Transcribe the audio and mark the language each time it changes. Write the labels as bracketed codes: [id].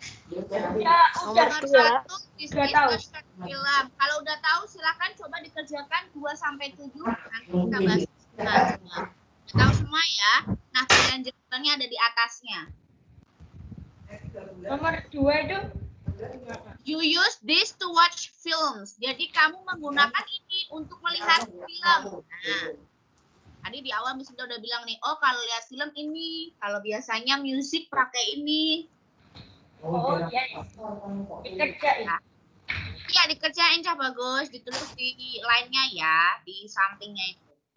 [id] Udah Nomor 1 is Udah tahu. film. Kalau udah tahu silakan coba dikerjakan 2 sampai 7 nanti kita bahas semua. Udah tahu semua ya. Nah, pilihan jawabannya ada di atasnya. Nomor 2 itu [en] You use this to watch films. [id] Jadi kamu menggunakan ini untuk melihat film. Nah, tadi di awal Miss Linda udah bilang nih, oh kalau lihat film ini, kalau biasanya musik pakai ini. oh iya ya. Dikerjain. Iya dikerjain [jv] Cah bagus, [id] ditulis di line-nya ya, di sampingnya itu.